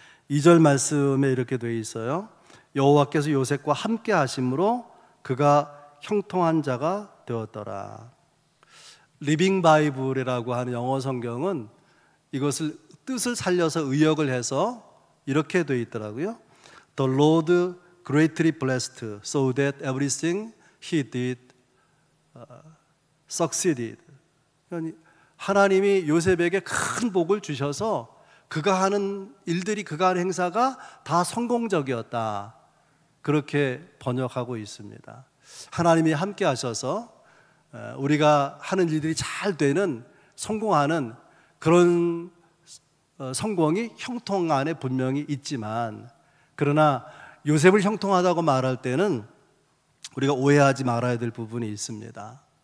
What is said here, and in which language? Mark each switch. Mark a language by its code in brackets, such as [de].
[ko] 2절 말씀에 이렇게 되어 있어요. 여호와께서 요셉과 함께 하심으로 그가 형통한 자가 되었더라. 리빙 바이블이라고 하는 영어 성경은 이것을 뜻을 살려서 의역을 해서 이렇게 되어 있더라고요. [en] The Lord greatly blessed so that everything he did succeeded. [ko] 하나님이 요셉에게 큰 복을 주셔서 그가 하는 일들이, 그가 하는 행사가 다 성공적이었다, 그렇게 번역하고 있습니다. 하나님이 함께 하셔서 우리가 하는 일들이 잘 되는, 성공하는 그런 성공이 형통 안에 분명히 있지만, 그러나 요셉을 형통하다고 말할 때는 우리가 오해하지 말아야 될 부분이 있습니다.